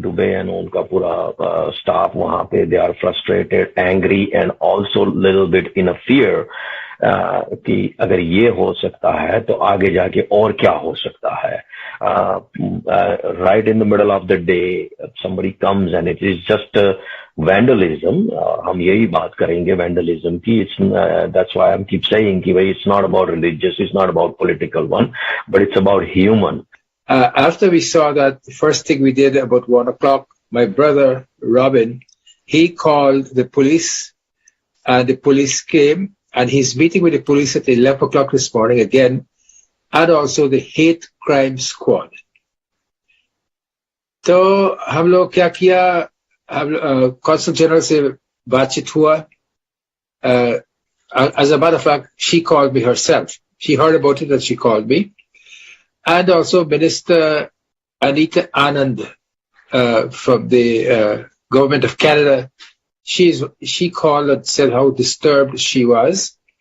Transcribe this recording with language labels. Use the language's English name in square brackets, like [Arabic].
[Hindi] Dubey and उनका पूरा staff वहां पे [English] they are frustrated, angry and also little bit in a fear [Hindi] कि अगर ये हो सकता है तो आगे जाके और क्या हो सकता है। [English] Right in the middle of the day somebody comes and it is just vandalism. [Hindi] हम यही बात करेंगे vandalism की। [English] That's why I keep saying [Hindi] कि भाई [English] it's not about religious, it's not about political one, but it's about human. After we saw that, the first thing we did about 1 o'clock, my brother Robin, he called the police, and the police came, and he's meeting with the police at 11 o'clock this morning again, and also the hate crime squad. [Hindi] तो हम लोग क्या किया, हम consul general से बातचीत हुआ। [English] As a matter of fact, she called me herself. She heard about it and she called me. And also Minister Anita Anand from the government of Canada, she called and said how disturbed she was.